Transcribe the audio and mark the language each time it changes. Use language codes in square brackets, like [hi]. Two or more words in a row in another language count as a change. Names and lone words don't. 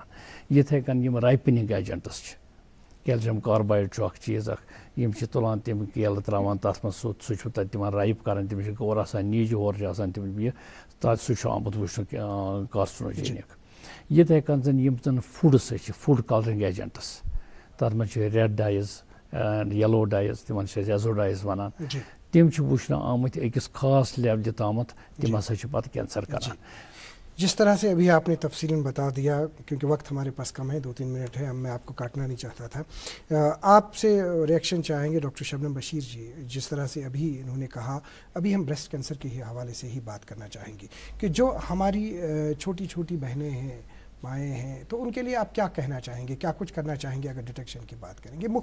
[ks] یِتھے کٔنۍ یِم [en] ripening agents [ks] چھِ, [en] calcium carbide [ks] چھُ اکھ چیٖز اکھ, یِم چھِ تُلان تِم کیلہٕ تراوان تتھ منٛز, سُہ چھُ تتہِ تِمن رایپ کران, تِم چھِ اور آسان نیٖجہِ, ہورٕ چھِ آسان تِم یہِ, تتھ سُہ چھُ آمُت وٕچھنہٕ کارسِنوجینک. یِتھے کٔنۍ زن یِم زن فوڈس چھِ, [en] food coloring agents, [ks] تتھ منٛز چھِ [en] red dyes and yellow dyes, [ks] تِمن چھِ أسۍ [en] azo dyes [ks] ونان. تِم چھِ وٕچھنہٕ آمٕتۍ أکِس خاص لیولہِ تامتھ, تِم ہسا چھِ پتہٕ کینسر کران. [ur] جس طرح سے ابھی آپ نے تفصیلاً بتا دیا, کیونکہ وقت ہمارے پاس کم ہے, 2-3 منٹ ہے, میں آپ کو کاٹنا نہیں چاہتا تھا. آپ سے ریئیکشن چاہیں گے ڈاکٹر شبنم بشیر جی, جس طرح سے ابھی انہوں نے کہا, ابھی ہم بریسٹ کینسر کے ہی حوالے سے ہی بات کرنا چاہیں گے کہ جو ہماری چھوٹی چھوٹی بہنیں ہیں, مائیں ہیں, تو ان کے لیے آپ کیا کہنا چاہیں گے, کیا کچھ کرنا چاہیں گے اگر ڈیٹیکشن کی بات کریں گے؟